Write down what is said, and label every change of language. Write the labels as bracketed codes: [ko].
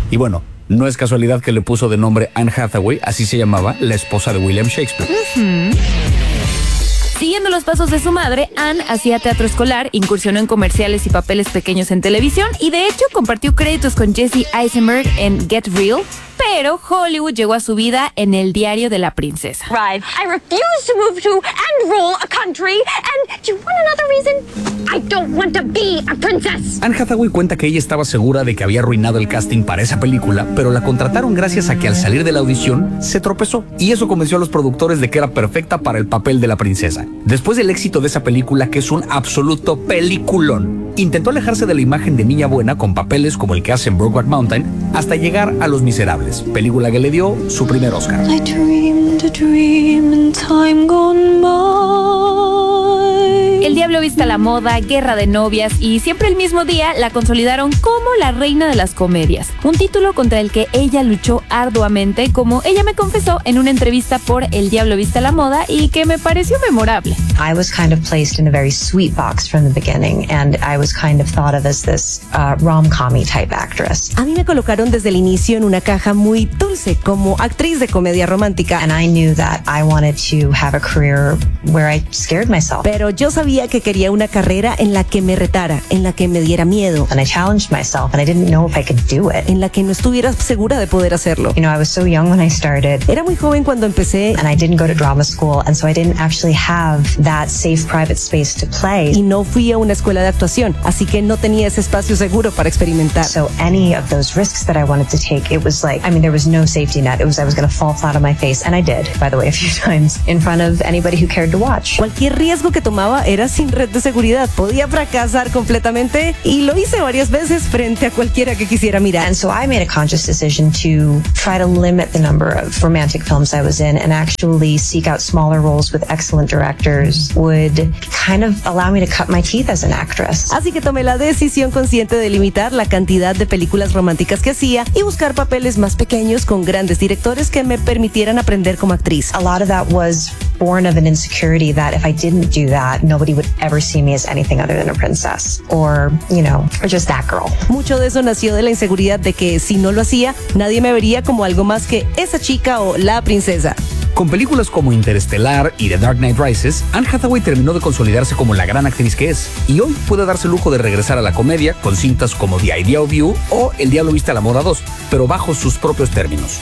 [es] Y bueno, no es casualidad que le puso de nombre Anne Hathaway, así se llamaba la esposa de William Shakespeare. Siguiendo los pasos de su madre, Anne hacía teatro escolar, incursionó en comerciales y papeles pequeños en televisión, y de hecho compartió créditos con Jesse Eisenberg en Get Real. Pero Hollywood llegó a su vida en El Diario de la Princesa. [en] Right. I refuse to move to and rule a country. And do you want another reason? I don't want to be a princess. [es] Anne Hathaway cuenta que ella estaba segura de que había arruinado el casting para esa película, pero la contrataron gracias a que al salir de la audición se tropezó. Y eso convenció a los productores de que era perfecta para el papel de la princesa. Después del éxito de esa película, que es un absoluto peliculón, intentó alejarse de la imagen de niña buena con papeles como el que hace en Brokeback Mountain hasta llegar a Los Miserables, película que le dio su primer Oscar. [en] I dreamed a dream in time gone by. [es] El Diablo Viste a la Moda, Guerra de Novias y Siempre el Mismo Día la consolidaron como la reina de las comedias, un título contra el que ella luchó arduamente, como ella me confesó en una entrevista por El Diablo Viste a la Moda y que me pareció memorable. [en] I was kind of placed in a very sweet box from the beginning and I was kind of thought of as this rom-com-y type actress. [es] A mí me colocaron desde el inicio en una caja muy dulce como actriz de comedia romántica. [en] And I knew that I wanted to have a career where I scared myself. [es] Pero yo sabía que quería una carrera en la que me retara, en la que me diera miedo. [en] And I challenged myself and I didn't know if I could do it. [es] En la que no estuviera segura de poder hacerlo. [en] You know, I was so young when I started. [es] Era muy joven cuando empecé. [en] And I didn't go to drama school and so I didn't actually have that safe private space to play. [es] Y no fui a una escuela de actuación, así que no tenía ese espacio seguro para experimentar. [en] So any of those risks that I wanted to take, it was like, I mean, there was no safety net. It was, I was going to fall flat on my face. And I did, by the way, a few times in front of anybody who cared to watch. [es] Cualquier riesgo que tomaba era sin red de seguridad. Podía fracasar completamente y lo hice varias veces frente a cualquiera que quisiera mirar. [en] And so I made a conscious decision to try to limit the number of romantic films I was in and actually seek out smaller roles with excellent directors would kind of allow me to cut my teeth as an actress. [es] Así que tomé la decisión consciente de limitar la cantidad de películas románticas que hacía y buscar papeles más pequeños con grandes directores que me permitieran aprender como actriz. [en] A lot of that was born of an insecurity that if I didn't do that, nobody would ever see me as anything other than a princess or, you know, or just that girl. [es] Mucho de eso nació de la inseguridad de que si no lo hacía, nadie me vería como algo más que esa chica o la princesa. Con películas como Interestelar y The Dark Knight Rises, Anne Hathaway terminó de consolidarse como la gran actriz que es, y hoy puede darse el lujo de regresar a la comedia con cintas como The Idea of You o El Diablo Viste a la Moda 2, pero bajo sus propios términos.